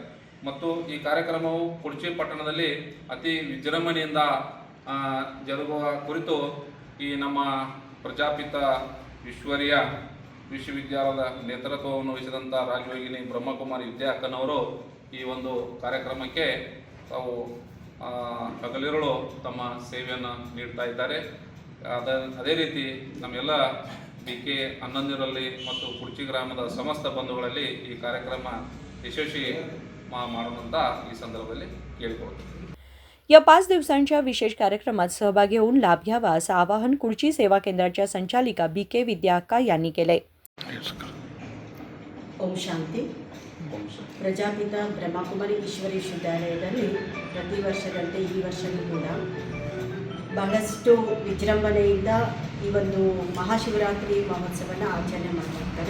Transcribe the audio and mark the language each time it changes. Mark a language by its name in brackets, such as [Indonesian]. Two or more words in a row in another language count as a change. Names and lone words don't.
[Kannada] ಮತ್ತು ಈ ಕಾರ್ಯಕ್ರಮವು ಕುಡ್ಚಿ ಪಟ್ಟಣದಲ್ಲಿ ಅತಿ ವಿಜೃಂಭಣೆಯಿಂದ ಜರುಗುವ ಕುರಿತು ಈ ನಮ್ಮ ಪ್ರಜಾಪಿತ ಈಶ್ವರೀಯ ವಿಶ್ವವಿದ್ಯಾಲಯದ ನೇತೃತ್ವವನ್ನು ವಹಿಸಿದಂಥ ರಾಜಯೋಗಿನಿ ಬ್ರಹ್ಮಕುಮಾರಿ ವಿದ್ಯಾ ಅಕ್ಕನವರು ಈ ಒಂದು ಕಾರ್ಯಕ್ರಮಕ್ಕೆ ತಾವು ಹಗಲಿರುಳು ತಮ್ಮ ಸೇವೆಯನ್ನು ನೀಡ್ತಾ ಇದ್ದಾರೆ. ಅದೇ ರೀತಿ ನಮ್ಮೆಲ್ಲ ಬಿ.ಕೆ. ಅಣ್ಣಂದಿರಲ್ಲಿ ಮತ್ತು ಕುಡ್ಚಿ ಗ್ರಾಮದ ಸಮಸ್ತ ಬಂಧುಗಳಲ್ಲಿ ಈ ಕಾರ್ಯಕ್ರಮ ಯಶಸ್ವಿ ಮಾಡೋದಂತ ಈ ಸಂದर्भाದಲ್ಲಿ ಕೇಳಿಕೊಳ್ತೀನಿ. [Marathi] या 5 दिवसांच्या विशेष कार्यक्रमात सहभागी होऊन लाभ घ्यावा असं आवाहन कुडची सेवा केंद्राच्या संचालिका बी.के. विद्या अक्का यांनी केले. [Kannada] ಓಂ ಶಾಂತಿ. ಪ್ರಜಾಪಿತ ಬ್ರಹ್ಮಕುಮಾರಿ ಈಶ್ವರಿ ವಿಶ್ವವಿದ್ಯಾಲಯದಲ್ಲಿ ಪ್ರತಿ ವರ್ಷದಂತೆ ಈ ವರ್ಷವೂ ಕೂಡ ಬಹಳಷ್ಟು ವಿಜೃಂಭಣೆಯಿಂದ ಈ ಒಂದು ಮಹಾಶಿವರಾತ್ರಿ ಮಹೋತ್ಸವನ ಆಚರಣೆ ಮಾಡ್ತಾರೆ.